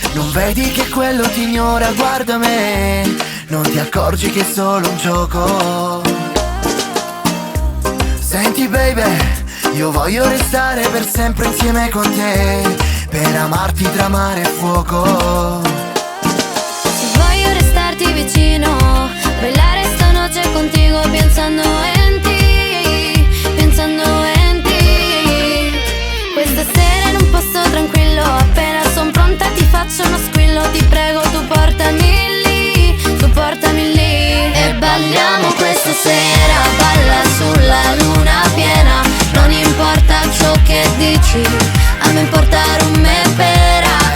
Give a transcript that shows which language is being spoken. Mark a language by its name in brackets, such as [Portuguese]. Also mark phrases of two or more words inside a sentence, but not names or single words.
[Italian] Non vedi che quello ti ignora, guarda me. Non ti accorgi che è solo un gioco. Senti baby, io voglio restare per sempre insieme con te, per amarti tra mare e fuoco. Se voglio restarti vicino, [Spanish] bailar esta noche contigo pensando en ti, pensando en ti. [Italian] Questa sera in un posto tranquillo, appena son pronta ti faccio uno squillo. Ti prego tu portami lì, tu portami lì. E balliamo questa sera, balla sulla luna piena. Non importa ciò che dici, a me importa me pera.